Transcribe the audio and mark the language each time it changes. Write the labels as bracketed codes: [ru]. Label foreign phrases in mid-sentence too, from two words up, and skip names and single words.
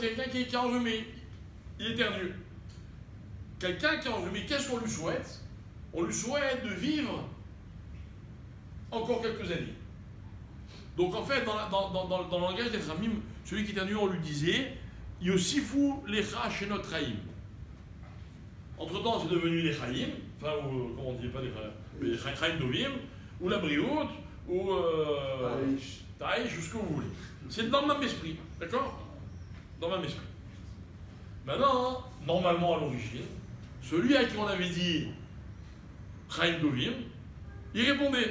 [fr] C'est quelqu'un qui est enrhumé, il éternue. Quelqu'un qui est enrhumé, qu'est-ce qu'on lui souhaite? On lui souhaite de vivre encore quelques années. Donc en fait, dans le langage d'être Ramim, celui qui éternue, on lui disait [he] יוסיפו לך שנות חיים. [fr] Entre-temps, c'est devenu les chaim, enfin, ou, comment on dit, pas les [he] חיים טובים, [fr] ou la brioute, ou taïch, ou ce que vous voulez. C'est dans le même esprit, d'accord? Dans le même esprit. Maintenant, normalement à l'origine, celui à qui on avait dit [he] חיים טובים, [fr] il répondait.